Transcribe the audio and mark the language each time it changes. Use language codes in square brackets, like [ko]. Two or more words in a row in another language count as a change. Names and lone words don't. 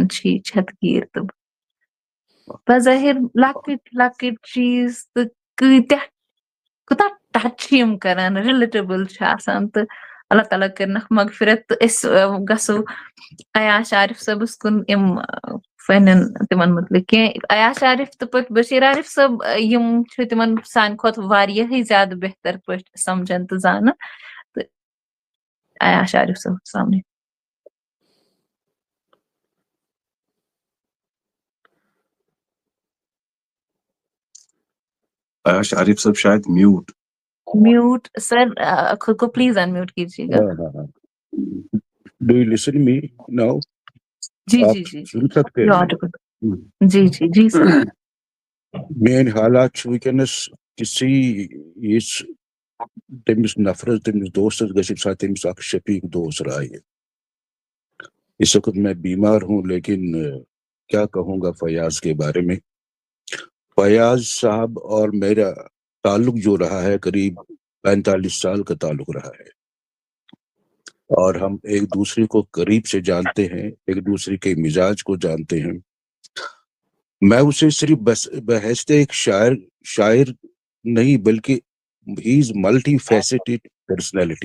[ks] چھِ یہِ چھتگیٖر تہٕ بہٕ بظٲہِر لۄکٕٹۍ لۄکٕٹۍ چیٖز تہٕ کوٗتاہ ٹچ چھِ یِم کران رِلیٹیبل چھِ آسان تہٕ اللہ تعالیٰ کٔرنَکھ مغفرت تہٕ أسۍ گژھو عیاش عارف صٲبَس کُن یِم فنن تِمن مُتعلِق کینٛہہ عیاش عارف تہٕ پٲٹھۍ بشیٖر عارف صٲب یِم چھِ تِمن سانہِ کھۄتہٕ واریاہٕے زیادٕ بہتر پٲٹھۍ سمجھان تہٕ زانان تہٕ عیاش عارف صٲب سامنے [ur] عیاش عارف صاحب شاید میوٹ سر خود کو پلیز انمیوٹ کیجیے گا [en] do you listen me now [ur] جی آپ جی جی سن سکتے ہیں جی جی جی سر [ks] میٲنۍ حالات چھِ وٕنکیٚنس تِژھٕے یِژھ تٔمِس نفرس تٔمِس دوستس گژھِ ییٚمہِ ساتہٕ تٔمِس اکھ شفیق دوست رایہِ [ur] اس وقت میں بیمار ہوں لیکن کیا کہوں گا فیاض کے بارے میں فیاض صاحب اور میرا تعلق جو رہا ہے قریب 45 سال کا تعلق رہا ہے اور ہم ایک دوسرے کو قریب سے جانتے ہیں ایک دوسرے کے مزاج کو جانتے ہیں میں اسے صرف بحیثیت ایک شاعر نہیں بلکہ [en] he is multi-faceted personality